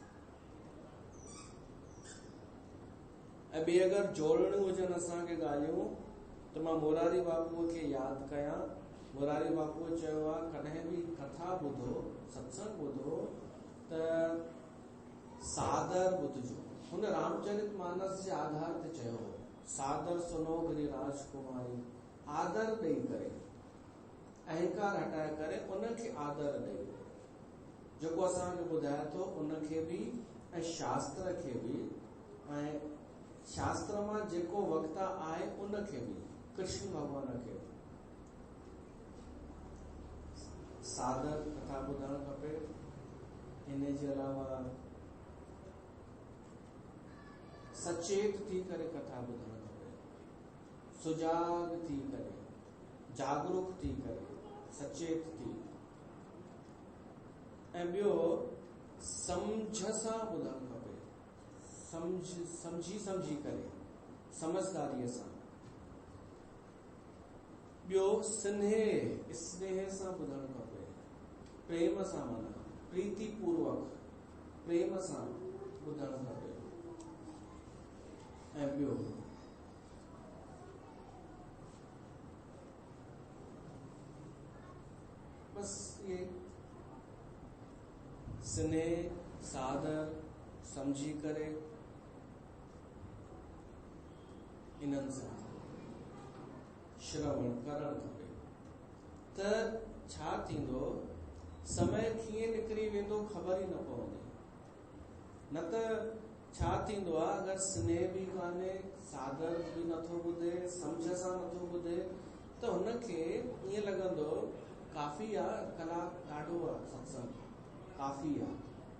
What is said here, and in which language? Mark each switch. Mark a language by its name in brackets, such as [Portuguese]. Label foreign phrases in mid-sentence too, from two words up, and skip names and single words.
[Sindhi] ऐं ॿी अगरि जोड़णियूं हुजनि असांखे ॻाल्हियूं, त मां मुरारी बापूअ खे यादि कयां। मुरारी बापूअ चयो आहे कॾहिं बि कथा ॿुधो, सत्संग ॿुधो त सादर ॿुधजो। हुन रामचरित मानस जे आधार ते चयो हो, [Awadhi] सादर सुनो गिरिराज कुमारी। [Sindhi] आदर ॾेई करे, अहंकार हटाए करे उनखे आदर ॾेई, जेको असांखे ॿुधाए थो उनखे बि ऐं शास्त्र खे बि, ऐं शास्त्र मां जेको वक्ता आहे उनखे बि, कृष्ण भगवान खे बि सादर कथा ॿुधणु खपे। इन जे अलावा सचेत थी करे कथा ॿुधणु खपे, सुजाग थी करे, जागरूक थी करे, सचेत थी। ऐं ॿियो सम्झ सां ॿुधणु खपे, समझी करे, समझदारीअ सां। ॿियो स्नेह सां ॿुधणु खपे, प्रेम सां, माना प्रीति पूर्वक प्रेम सां ॿुधणु खपे। ऐं ॿियो बस ये स्नेह, सादर, समझी करे, इन्हनि सां श्रवण करणु खपे। त छा थींदो, समय कीअं निकिरी वेंदो ख़बर ई न पवंदी। न त छा थींदो आहे, अगरि स्नेह बि कान्हे, सादर बि नथो ॿुधे, सम्झ सां नथो ॿुधे, त हुनखे ईअं लॻंदो काफ़ी आहे, कलाक ॾाढो आहे, सत्संग काफ़ी आहे।